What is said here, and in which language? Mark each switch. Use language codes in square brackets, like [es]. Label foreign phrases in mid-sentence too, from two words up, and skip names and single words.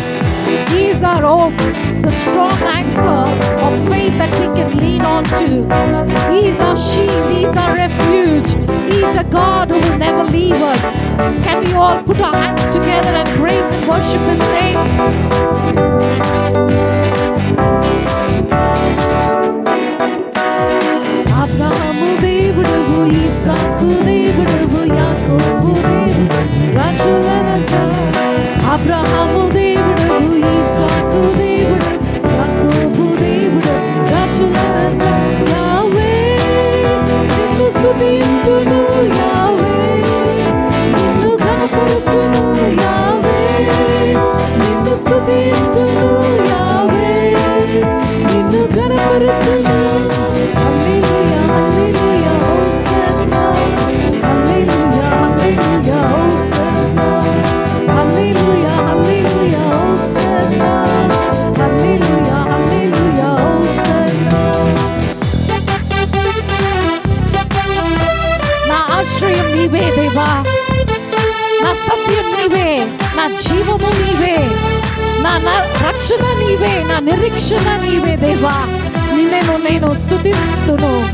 [en] He is our hope, the strong anchor of faith that we can lean on to. He is our shield, He is our refuge. He is a God who will never leave us. Can we all put our hands together and praise and worship His name? [te] అబ్రాహాము దేవుడు, ఇస్సాకు దేవుడు, యాకోబు దేవుడు, రాజుల రాజా. అబ్రాహాము దేవుడు, ఇస్సాకు దేవుడు, యాకోబు దేవుడు, రాజుల రాజా. యావే, నిన్ను స్తుతింతును, యావే, నిన్ను ఘనపరతును, యావే, నిన్ను స్తుతింతును, యావే, నిన్ను ఘనపరతును. Hallelujah, hallelujah, Hosanna. Hallelujah, hallelujah, Hosanna. Hallelujah, hallelujah, Hosanna. Hallelujah, hallelujah, Hosanna. నా ఆశ్రయం నీవే దేవా, నా సత్యం నీవే, నా జీవము నీవే, నా రక్షణ నీవే, నా నిరీక్షణ నీవే దేవా. నిన్ను నేను స్తుతిస్తును.